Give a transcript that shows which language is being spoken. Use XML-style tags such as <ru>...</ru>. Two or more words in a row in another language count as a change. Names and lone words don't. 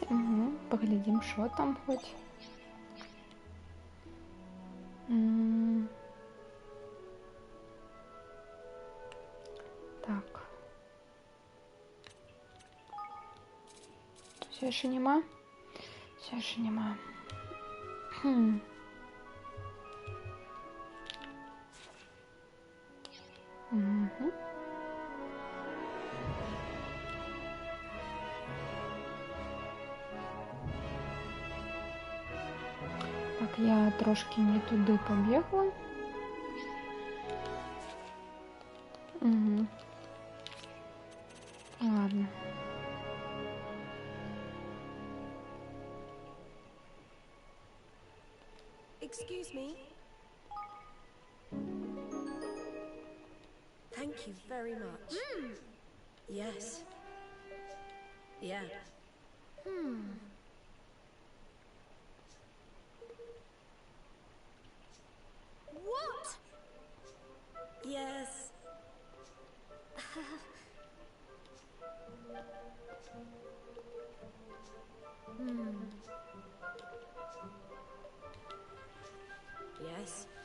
<be>Угу. Паглядзім, що там хоць. Так. Все яшчэ няма? Все яшчэ няма. Угу.</be> <uk>Так, я трошки не туди побігла. Угу. Ладно.</uk> <en>Excuse me. Thank you very much. Yes. Yeah. What? Yes. Yes.</en>